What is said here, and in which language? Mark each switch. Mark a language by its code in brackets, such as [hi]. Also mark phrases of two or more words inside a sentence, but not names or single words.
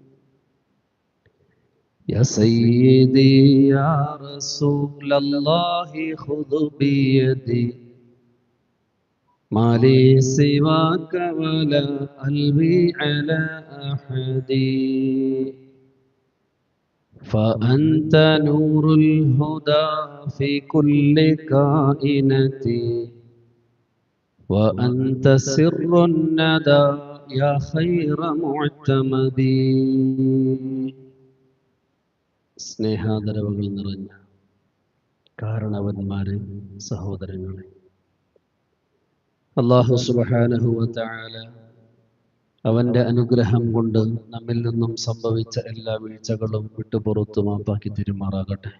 [ar] يا سيدي يا رسول الله خذ بيدي ما لي سواك ولا ألوي على أحد فأنت نور الهدى في كل كائنة وأنت سر الندى يا خير معتمد. [ml] സ്നേഹാദരവുകൾ നിറഞ്ഞ കാരണവന്മാരെ, സഹോദരങ്ങളെ, അല്ലാഹു [ar] سبحانه وتعالى [ml] അവന്റെ അനുഗ്രഹം കൊണ്ട് നമ്മിൽ നിന്നും സംഭവിച്ച എല്ലാ വീഴ്ചകളും വിട്ടുപുറത്തു മാപ്പാക്കി തിരുമാറാകട്ടെ.